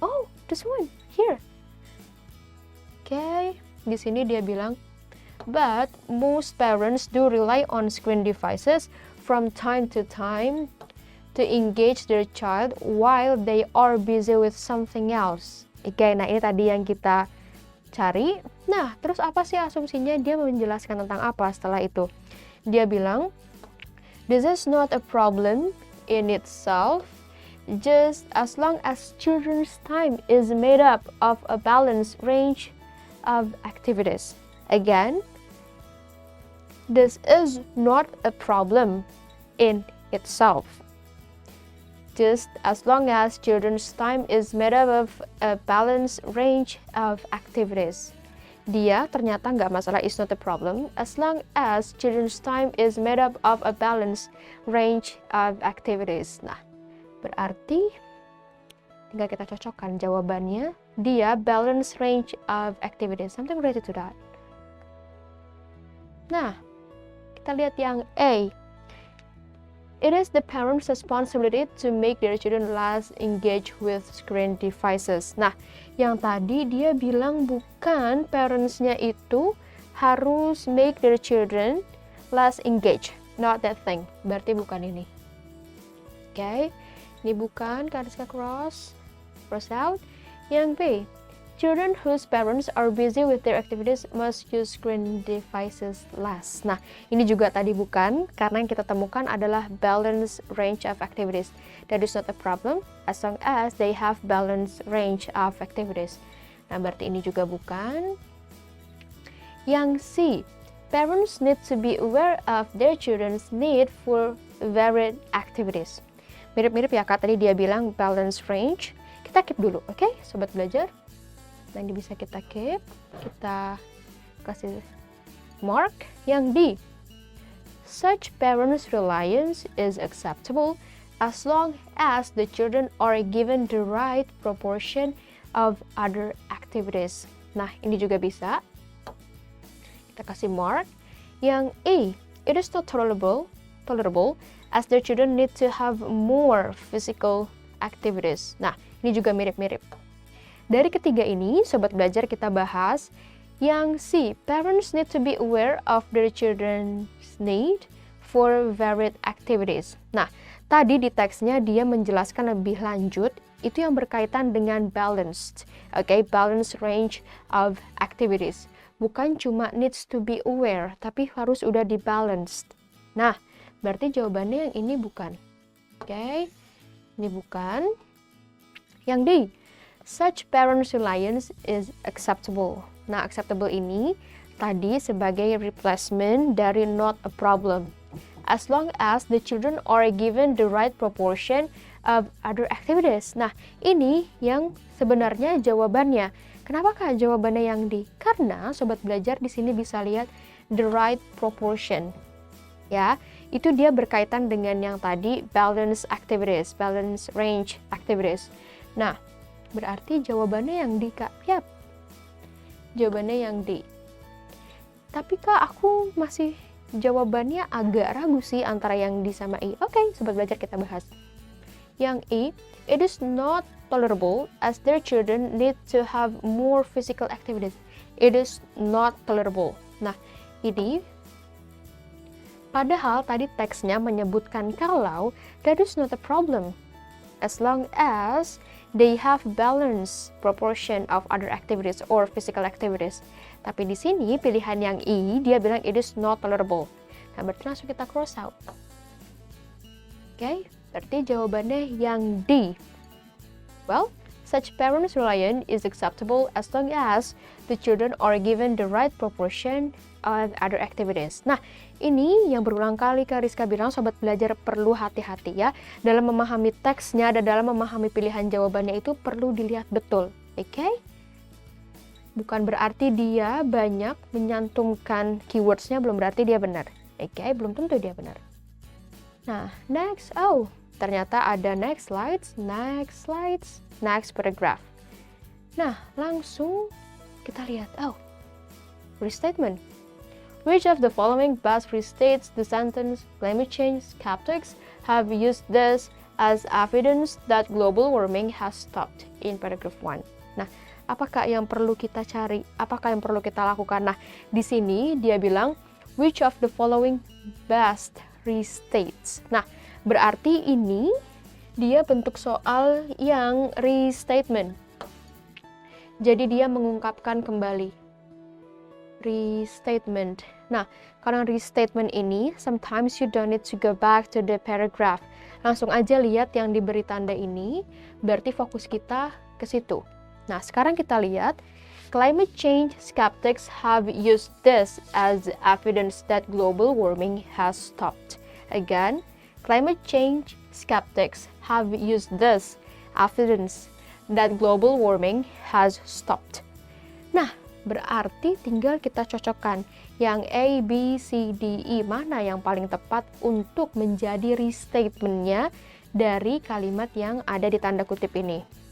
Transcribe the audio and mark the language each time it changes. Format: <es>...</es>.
<en>Oh, this one, here.</en> <id>Oke, di sini dia bilang,</id> <en>but most parents do rely on screen devices from time to engage their child while they are busy with something else.</en> <id>Oke, nah ini tadi yang kita cari. Nah, terus apa sih asumsinya? Dia menjelaskan tentang apa setelah itu? Dia bilang,</id> <en>this is not a problem in itself, just as long as children's time is made up of a balanced range of activities. Again, this is not a problem in itself, just as long as children's time is made up of a balanced range of activities.</en> <id>Dia ternyata nggak masalah,</id> <en>is not a problem, as long as children's time is made up of a balanced range of activities.</en> <id>Nah, berarti tinggal kita cocokkan jawabannya.</id> <en>Dia balanced range of activities, something related to that.</en> <id>Nah, kita lihat yang A.</id> <en>It is the parents' responsibility to make their children less engaged with screen devices.</en> <id>Nah, yang tadi dia bilang bukan parents-nya itu harus</id> <en>make their children less engaged. Not that thing.</en> <id>Berarti bukan ini. Oke, ini bukan, garis cross out. Yang B.</id> <en>Children whose parents are busy with their activities must use screen devices less.</en> <id>Nah, ini juga tadi bukan, karena yang kita temukan adalah</id> <en>balanced range of activities. That is not a problem, as long as they have balanced range of activities.</en> <id>Nah, berarti ini juga bukan. Yang C,</id> <en>parents need to be aware of their children's need for varied activities.</en> <id>Mirip-mirip ya Kak, tadi dia bilang</id> <en>balanced range.</en> <id>Kita keep dulu, oke, sobat belajar? Nah, ini bisa kita keep, kita kasih mark. Yang D,</id> <en>such parents' reliance is acceptable as long as the children are given the right proportion of other activities.</en> <id>Nah, ini juga bisa, kita kasih mark. Yang E,</id> <en>it is not tolerable as their children need to have more physical activities.</en> <id>Nah, ini juga mirip-mirip. Dari ketiga ini, sobat belajar, kita bahas yang C,</id> <en>parents need to be aware of their children's need for varied activities.</en> <id>Nah, tadi di teksnya dia menjelaskan lebih lanjut itu yang berkaitan dengan balanced.</id> <en>Okay, balanced range of activities.</en> <id>Bukan cuma</id> <en>needs to be aware,</en> <id>tapi harus udah di balanced. Nah, berarti jawabannya yang ini bukan. Okay, ini bukan. Yang D,</id> <en>such parents reliance is acceptable.</en> <id>Nah, acceptable ini tadi sebagai replacement dari</id> <en>not a problem. As long as the children are given the right proportion of other activities.</en> <id>Nah, ini yang sebenarnya jawabannya. Kenapa Kak jawabannya yang D? Karena sobat belajar di sini bisa lihat the right proportion. Ya, itu dia berkaitan dengan yang tadi</id> <en>balance activities, balance range activities.</en> <id>Nah, berarti jawabannya yang D, Kak. Yap. Jawabannya yang D. Tapi Kak, aku masih jawabannya agak ragu sih antara yang D sama E. Oke, sobat belajar kita bahas. Yang E,</id> <en>it is not tolerable as their children need to have more physical activities. It is not tolerable.</en> <id>Nah, ini padahal tadi teksnya menyebutkan kalau</id> <en>that is not a problem as long as they have balanced proportion of other activities or physical activities.</en> <id>Tapi di sini pilihan yang E, dia bilang</id> <en>it is not tolerable.</en> <id>Nah, berarti langsung kita cross out. Oke, berarti jawabannya yang D.</id> <en>Well, such parents' reliance is acceptable as long as the children are given the right proportion of other activities.</en> <id>Nah, ini yang berulang kali Kak Rizka bilang sobat belajar perlu hati-hati ya. Dalam memahami teksnya dan dalam memahami pilihan jawabannya itu perlu dilihat betul. Oke? Bukan berarti dia banyak menyantumkan keywords-nya, belum berarti dia benar. Oke, belum tentu dia benar. Nah, next. Oh, ternyata ada</id> <en>next slides, next paragraph.</en> <id>Nah, langsung kita lihat. Oh, restatement.</id> <en>Which of the following best restates the sentence climate change skeptics have used this as evidence that global warming has stopped in paragraph 1.</en> <id>Nah, apakah yang perlu kita cari? Apakah yang perlu kita lakukan? Nah, di sini dia bilang</id> <en>which of the following best restates.</en> <id>Nah, berarti ini dia bentuk soal yang restatement. Jadi dia mengungkapkan kembali.</id> <en>Restatement.</en> <id>Nah, kalau restatement ini,</id> <en>sometimes you don't need to go back to the paragraph.</en> <id>Langsung aja lihat yang diberi tanda ini, berarti fokus kita ke situ. Nah, sekarang kita lihat,</id> <en>climate change skeptics have used this as evidence that global warming has stopped. Again, climate change skeptics have used this evidence that global warming has stopped.</en> <id>Nah, berarti tinggal kita cocokkan yang A, B, C, D, E mana yang paling tepat untuk menjadi restatement-nya dari kalimat yang ada di tanda kutip ini.</id>